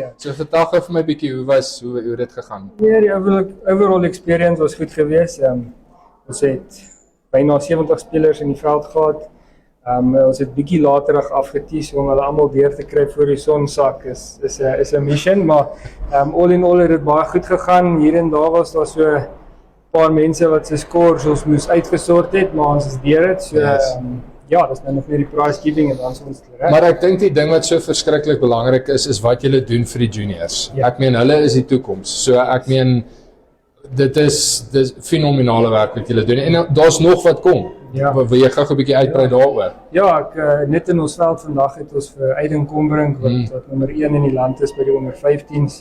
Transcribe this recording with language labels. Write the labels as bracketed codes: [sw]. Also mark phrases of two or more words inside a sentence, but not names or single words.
[af] So vertel gou vir my 'n bietjie hoe dit gegaan. Nee, die [en] overall experience [af] was goed geweest. Ons het byna 70 spelers in die veld gehad. Ons het bietjie laterig afgetees om hulle almal deur te kry voor die son sak. Is 'n mission, maar [en] all in all [af] het dit baie goed gegaan. Hier en daar was daar so 'n paar mense wat se scores ons moes uitgesort het, maar ons is deur dit. So ja, dis nou nog net die [en] prize giving [af] en dan is ons reg. Maar ek dink die ding wat so verskriklik belangrik is wat julle doen vir die juniors. Ja. Ek meen hulle is die toekoms. So ek meen Dit is fenominale werk wat julle doen en daar's nog wat kom. Ja. Wil jy gou 'n bietjie uitbrei daaroor? Ja, ek net in ons veld vandag het ons vir Aiden Kombrink wat nommer 1 in die land is by die onder 15s.